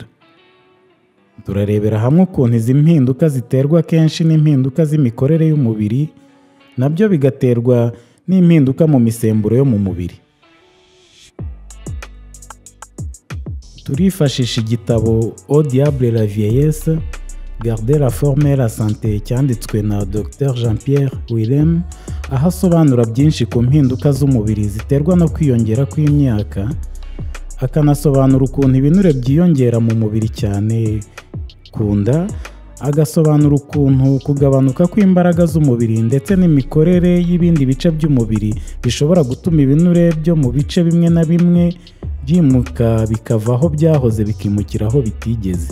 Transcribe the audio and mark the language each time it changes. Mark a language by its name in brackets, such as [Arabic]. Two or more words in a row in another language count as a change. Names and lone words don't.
[Kinyarwanda] Turarebera hamwe ukuntu izi mpinduka ziterwa kenshi n'impinduka z'imikorere y'umubiri, nabyo bigaterwa n'impinduka mu misemburo yo mu mubiri. Turifashisha igitabo Au diable la vieillesse, Garder la forme et la santé cyanditswe na Dr Jean-Pierre Willem, aho asobanura byinshi ku mpinduka z'umubiri ziterwa no kwiyongera kw'imyaka, akanasobanura ukuntu ibinure byiyongera mu mubiri cyane ku nda, agasobanura ukuntu kugabanuka kw'imbaraga z'umubiri ndetse n'imikorere y'ibindi bice by'umubiri bishobora gutuma ibinure byo mu bice bimwe na bimwe byimuka bikava aho byahoze bikimukira aho bitigeze.